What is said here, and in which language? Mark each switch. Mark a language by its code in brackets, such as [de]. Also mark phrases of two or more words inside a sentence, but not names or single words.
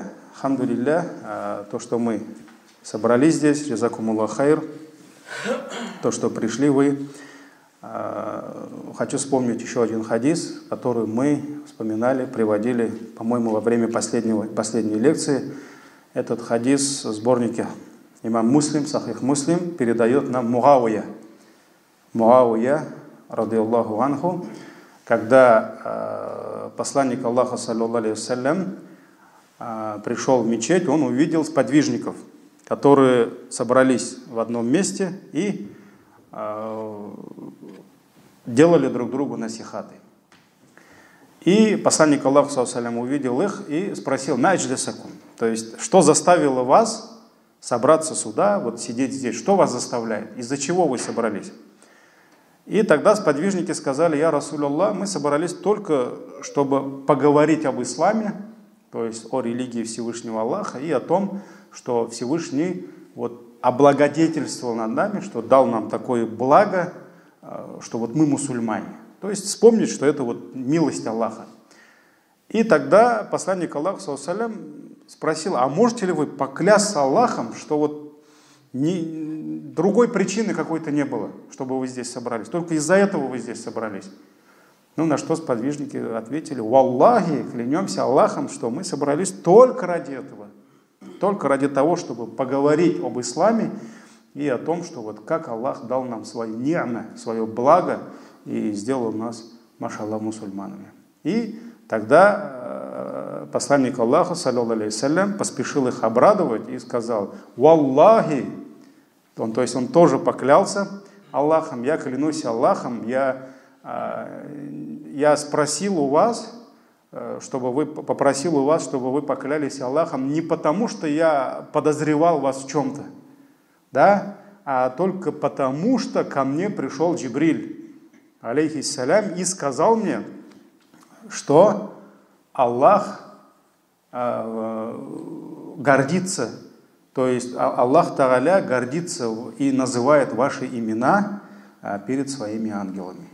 [ru] Альхамдулилля, то, что мы собрались здесь, [ar] جزاكم الله خير, [ru] то, что пришли вы. Хочу вспомнить еще один хадис, который мы вспоминали, приводили, по-моему, во время последней лекции. Этот хадис в сборнике имам Муслим, Сахих Муслим, передает нам Муавия, [ar] رضي الله عنه, [ru] когда посланник Аллаха, [ar] صلى الله عليه وسلم, [ru] пришел в мечеть, он увидел сподвижников, которые собрались в одном месте и делали друг другу насихаты. И посланник Аллаха, [ar] صلى الله عليه وسلم, [ru] увидел их и спросил: «Ма'аджлисакум», то есть, что заставило вас собраться сюда, вот сидеть здесь, что вас заставляет, из-за чего вы собрались? И тогда сподвижники сказали: [ar] «يا رسول الله, [ru] мы собрались только, чтобы поговорить об исламе, то есть о религии Всевышнего Аллаха и о том, что Всевышний вот облагодетельствовал над нами, что дал нам такое благо, что вот мы мусульмане». То есть вспомнить, что это вот милость Аллаха. И тогда посланник Аллаха, [ar] صلى الله عليه وسلم, [ru] спросил: «А можете ли вы поклясться Аллахом, что вот другой причины какой-то не было, чтобы вы здесь собрались? Только из-за этого вы здесь собрались?» Ну, на что сподвижники ответили: «Валлахи, клянемся Аллахом, что мы собрались только ради этого. Только ради того, чтобы поговорить об исламе и о том, что вот как Аллах дал нам свое ни'ма, свое благо и сделал нас, машаллах, мусульманами». И тогда посланник Аллаха, [ar] صلى الله عليه وسلم, [ru] поспешил их обрадовать и сказал: «Валлахи», то есть он тоже поклялся Аллахом: «Я клянусь Аллахом, я спросил у вас, попросил у вас, чтобы вы поклялись Аллахом не потому, что я подозревал вас в чем-то, да, а только потому, что ко мне пришел Джибриль, алейхиссалям, и сказал мне, что Аллах гордится, то есть [ar] الله تعالى [ru] гордится и называет ваши имена перед своими ангелами».